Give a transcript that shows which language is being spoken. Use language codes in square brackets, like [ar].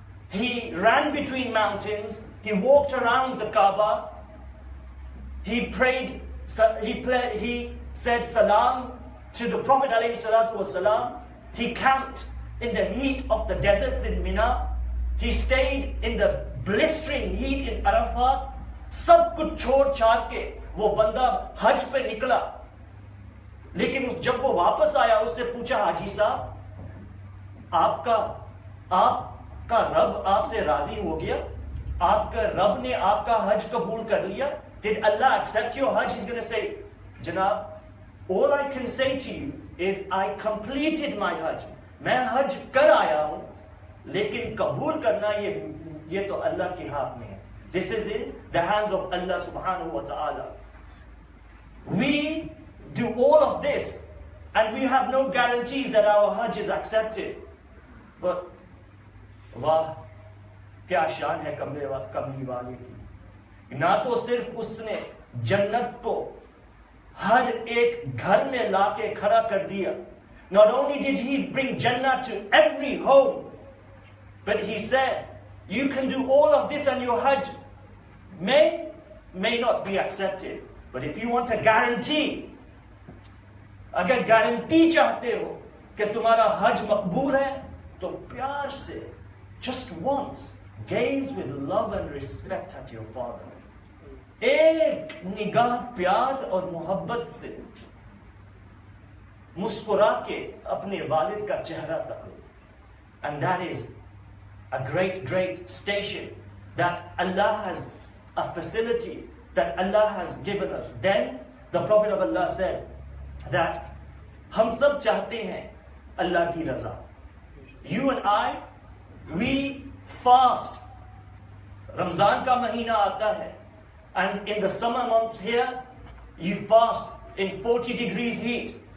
[en] He ran between mountains. He walked around the Kaaba. He prayed. He said salam to the Prophet ﷺ. He camped in the heat of the deserts in Mina. He stayed in the blistering heat in Arafat. [hi] सब कुछ छोड़ छाड़ के वो बंदा हज पे निकला. लेकिन जब वो वापस आया, उससे पूछा, हाजी साहब, आपका रब आपसे राजी हो गया? आपका रब ने आपका हज कबूल कर लिया? [en] Did Allah accept your Hajj? He's going to say, Janab, all I can say to you is I completed my Hajj. [hi] मैं हज कर आया हूं, लेकिन कबूल करना ये तो अल्लाह के हाथ में है. [en] This is in the hands of Allah subhanahu wa ta'ala. We do all of this and we have no guarantees that our Hajj is accepted. But [hi] वाह क्या शान है कमली वाले की. ना तो सिर्फ उसने जन्नत को हर एक घर में लाके खड़ा कर दिया. [en] Not only did he bring Jannah to every home, but he said, you can do all of this and your Hajj may not be accepted. But if you want a guarantee, [hi] अगर guarantee चाहते हो कि तुम्हारा हज मकबूल है, तो प्यार से, [en] just once, gaze with love and respect at your father. [hi] एक निगाह प्यार और मोहब्बत से मुस्कुरा के अपने वालिद का चेहरा तको. [en] And that is a great station that Allah has, a facility that Allah has given us. Then the Prophet of Allah said that [hi] हम सब चाहते हैं अल्लाह की रज़ा. [en] You and I, we fast. [hi] Ramzan का महीना आता है, [en] and in the summer months here, you fast in 40 degrees heat.